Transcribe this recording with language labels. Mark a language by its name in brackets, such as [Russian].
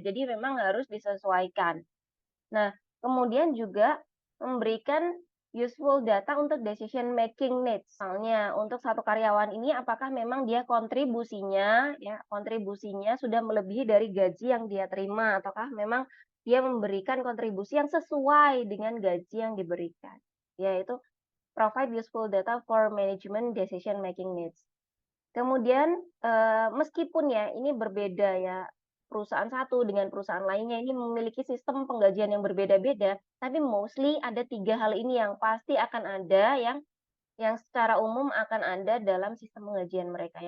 [Indonesian] Jadi memang harus disesuaikan. Nah, kemudian juga memberikan [English] useful data [Indonesian] untuk [English] decision making needs. [Indonesian] Misalnya untuk satu karyawan ini apakah memang dia kontribusinya sudah melebihi dari gaji yang dia terima ataukah memang dia memberikan kontribusi yang sesuai dengan gaji yang diberikan. Yaitu [English] provide useful data for management decision making needs. [Indonesian] Kemudian, meskipun ya ini berbeda ya, perusahaan satu dengan perusahaan lainnya ini memiliki sistem penggajian yang berbeda-beda, tapi mostly ada 3 hal ini yang pasti akan ada yang secara umum akan ada dalam sistem penggajian mereka.